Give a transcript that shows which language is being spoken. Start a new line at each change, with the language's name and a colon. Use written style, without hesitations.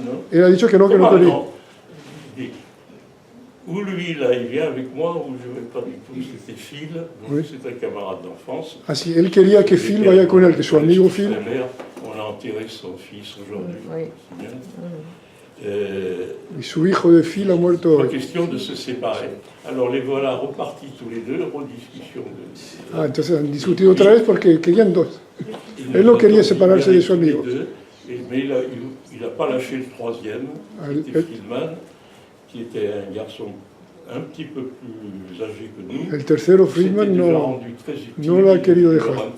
Spanish: Él ha dicho que no quería.
French: Ou lui, là, il vient avec moi, ou je ne vais pas du tout, c'était Phil, donc c'est un camarade d'enfance.
Spanish: Ah, si, él quería que Phil vaya con él, que su amigo Phil.
French: On a enterré son fils aujourd'hui. Oui.
Spanish: Y su hijo de Phil ha muerto.
French: Pas question de se séparer. Alors les voilà repartis tous les deux, rediscussion.
Spanish: Ah, entonces han discutido otra vez porque querían dos. Él no quería separarse de su amigo.
French: Mais il n'a pas lâché le troisième, qui était Friedman, qui était un garçon un petit peu plus âgé que nous.
Spanish: El tercero, Friedman, no lo ha querido dejar.